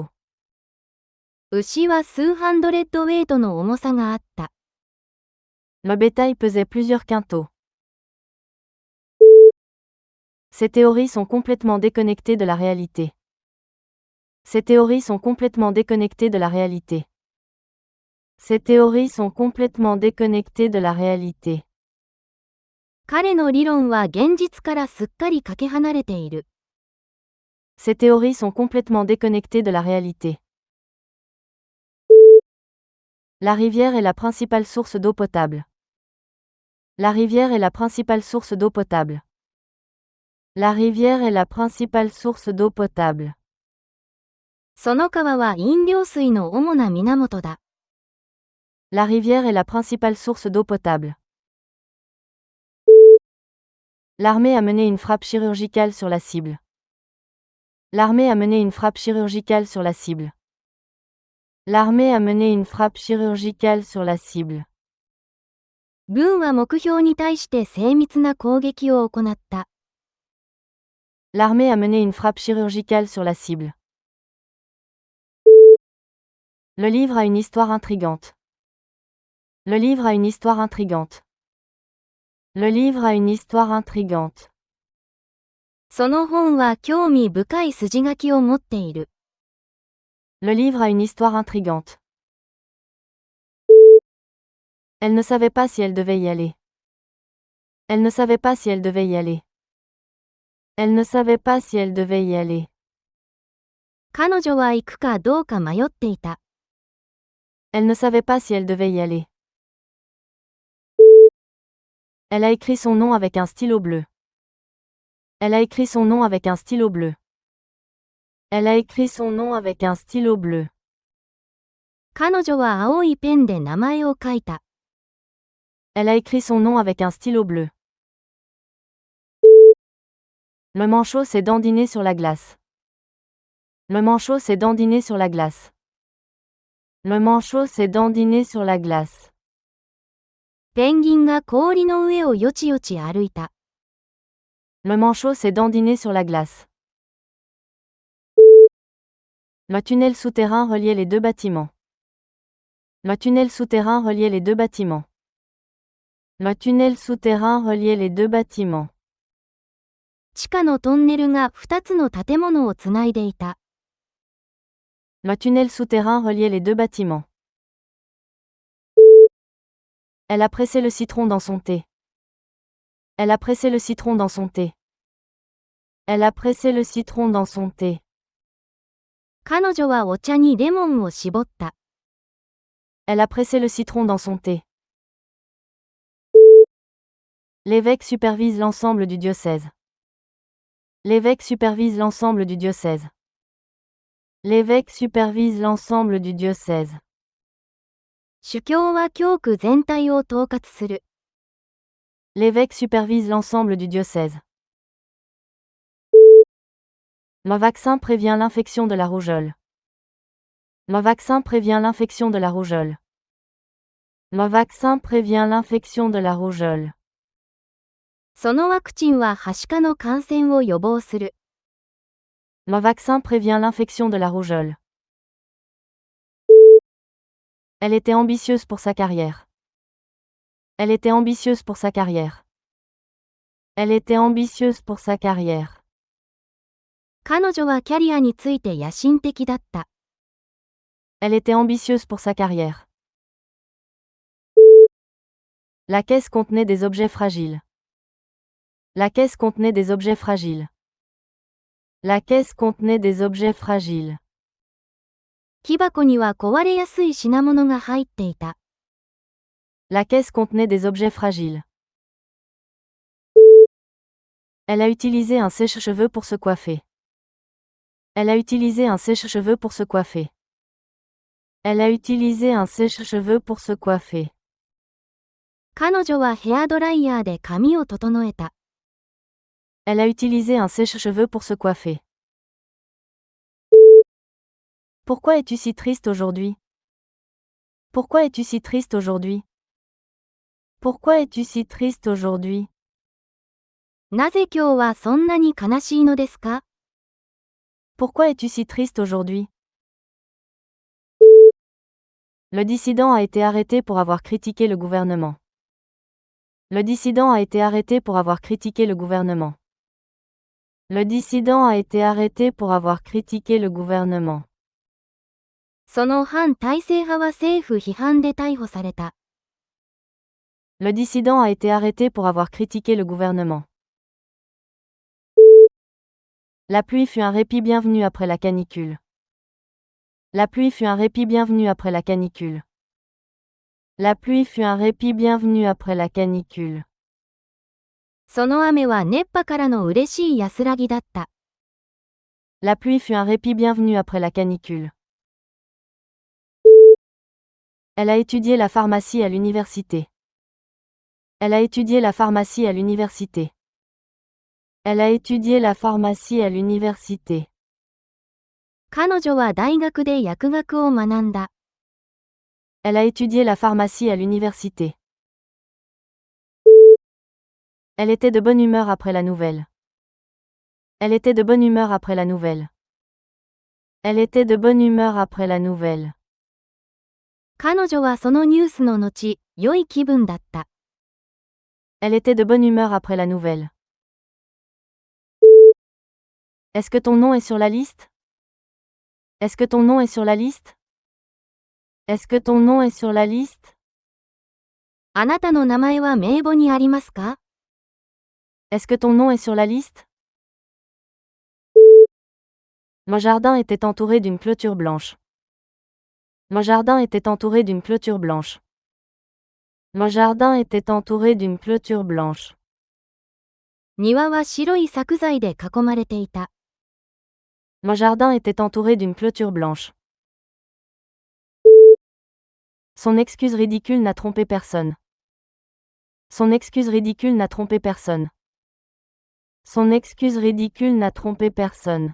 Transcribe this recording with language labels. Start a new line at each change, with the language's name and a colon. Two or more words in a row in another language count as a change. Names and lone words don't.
Japanese: 牛は数ハンドレッドウェイトの重さがあった。
French: Le bétail pesait plusieurs quintaux. Ces théories sont complètement déconnectées de la réalité. Ces théories sont complètement déconnectées de la réalité. Ces théories sont complètement déconnectées de la réalité.
Japanese: 彼の理論は現実からすっかりかけ離れている。
French: Ces théories sont complètement déconnectées de la réalité. La rivière est la principale source d'eau potable. La rivière est la principale source d'eau potable. La rivière est la principale source d'eau potable.
Japanese: その川は飲料水の主な源だ。
French: La rivière est la principale source d'eau potable. L'armée a mené une frappe chirurgicale sur la cible. L'armée a mené une frappe chirurgicale sur la cible. L'armée a mené une frappe chirurgicale sur la cible.
Japanese: 軍は目標に対して精密な攻撃を行った。
French: L'armée a mené une frappe chirurgicale sur la cible. Le livre a une histoire intrigante. Le livre a une histoire intrigante. Le livre a une histoire intrigante.
Japanese: その本は興味深い筋書きを持っている。
French: Le livre a une histoire intrigante. Elle ne savait pas si elle devait y aller. Elle ne savait pas si elle devait y aller. Elle ne savait pas si elle devait y aller.
Japanese: 彼女は行くかどうか迷っていた。
French: Elle ne savait pas si elle devait y aller. Elle a écrit son nom avec un stylo bleu. Elle a écrit son nom avec un stylo bleu. Elle a écrit son nom avec un stylo bleu.
Japanese: 彼女は青いペンで名前を書いた。
French: Elle a écrit son nom avec un stylo bleu. Le manchot s'est dandiné sur la glace. Le manchot s'est dandiné sur la glace. Le manchot s'est dandiné sur la glace.
Japanese: ペンギンが氷の上をよちよち歩いた。
French: Le manchot s'est dandiné sur la glace. Le tunnel souterrain reliait les deux bâtiments. Le tunnel souterrain reliait les deux bâtiments. Le tunnel souterrain reliait les deux bâtiments.
Japanese: 地下のトンネルが2つの建物をつないでいた。
French: Le tunnel souterrain reliait les deux bâtiments. Elle a pressé le citron dans son thé. Elle a pressé le citron dans son thé. Elle a pressé le citron dans son thé.
Japanese: 彼女はお茶にレモンを絞った。
French: Elle a pressé le citron dans son thé. L'évêque supervise l'ensemble du diocèse. L'évêque supervise l'ensemble du diocèse. L'évêque supervise l'ensemble du diocèse.
Japanese: 主教は教区全体を統括する。
French: L'évêque supervise l'ensemble du diocèse. Le vaccin prévient l'infection de la rougeole. Le vaccin prévient l'infection de la rougeole. Le vaccin prévient l'infection de la rougeole.
Japanese: そのワクチンははしかの感染を予防する。
French: Le vaccin prévient l'infection de la rougeole. Elle était ambitieuse pour sa carrière. Elle était ambitieuse pour sa carrière. Elle était ambitieuse pour sa carrière.
Japanese: 彼女はキャリアについて野心的だった。
French: Elle était ambitieuse pour sa carrière. La caisse contenait des objets fragiles. La caisse contenait des objets fragiles. La caisse contenait des objets fragiles.
Japanese: 木箱には壊れやすい品物が入っていた。
French: La caisse contenait des objets fragiles. Elle a utilisé un sèche-cheveux pour se coiffer. Elle a utilisé un sèche-cheveux pour se coiffer. Elle a utilisé un sèche-cheveux pour se coiffer.
Japanese: 彼女はヘアドライヤーで髪を整えた。
French: Elle a utilisé un sèche-cheveux pour se coiffer. Pourquoi es-tu si triste aujourd'hui? Pourquoi es-tu si triste aujourd'hui? Pourquoi es-tu si triste aujourd'hui?
Japanese: なぜ今日はそんなに悲しいのですか？
French: Pourquoi es-tu si triste aujourd'hui? Le dissident a été arrêté pour avoir critiqué le gouvernement. Le dissident a été arrêté pour avoir critiqué le gouvernement. Le dissident a été arrêté pour avoir critiqué le gouvernement.
Japanese: その反体制派は政府批判で逮捕された。
French: Le dissident a été arrêté pour avoir critiqué le gouvernement. La pluie fut un répit bienvenu après la canicule. La pluie fut un répit bienvenu après la canicule. La pluie fut un répit bienvenu après la canicule.
Japanese: その雨は熱波からの嬉しい安らぎだった。
French: La pluie fut un répit bienvenu après la canicule. Elle a étudié la pharmacie à l'université. Elle a étudié la pharmacie à l'université. Elle a étudié la pharmacie à l'université.
Japanese: 彼女は大学で薬学を学んだ。
French: Elle a étudié la pharmacie à l'université. Elle était de bonne humeur après la nouvelle. Elle était de bonne humeur après la nouvelle. Elle était de bonne humeur après la nouvelle.
Japanese: 彼女はそのニュースの後、良い気分だった。
French: Elle était de bonne humeur après la nouvelle. Est-ce que ton nom est sur la liste? Est-ce que ton nom est sur la liste? Est-ce que ton nom est sur la liste?
Japanese: あなたの名前は名簿にありますか？
French: Est-ce que ton nom est sur la liste? Mon jardin était entouré d'une clôture blanche. Mon jardin était entouré d'une clôture blanche. Mon jardin était entouré d'une clôture blanche.
Japanese: 庭は白い柵材で囲まれていた。
French: Mon jardin était entouré d'une clôture blanche. Son excuse ridicule n'a trompé personne. Son excuse ridicule n'a trompé personne. Son excuse ridicule n'a trompé personne.